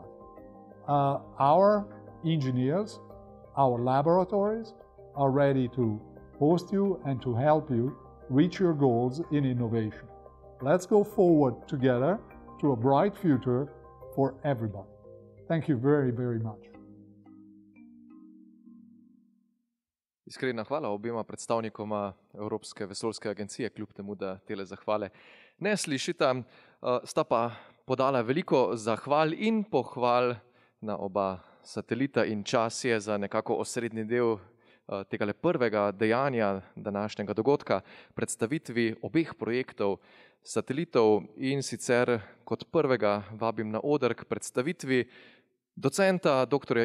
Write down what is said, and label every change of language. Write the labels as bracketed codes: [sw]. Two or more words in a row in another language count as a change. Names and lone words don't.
[en] Our engineers, our laboratories are ready to host you and to help you reach your goals in innovation. Let's go forward together to a bright future for everybody. Thank you very, very much. [sl] Iskrena hvala obema predstavnikoma Evropske vesoljske agencije, kljub temu, da tele zahvale ne slišita. Sta pa podala veliko zahval in pohval na oba satelita in čas je za nekako osrednji del tega prvega dejanja današnjega dogodka, predstavitvi obeh projektov satelitov, in sicer kot prvega vabim na oder k predstavitvi docenta dr.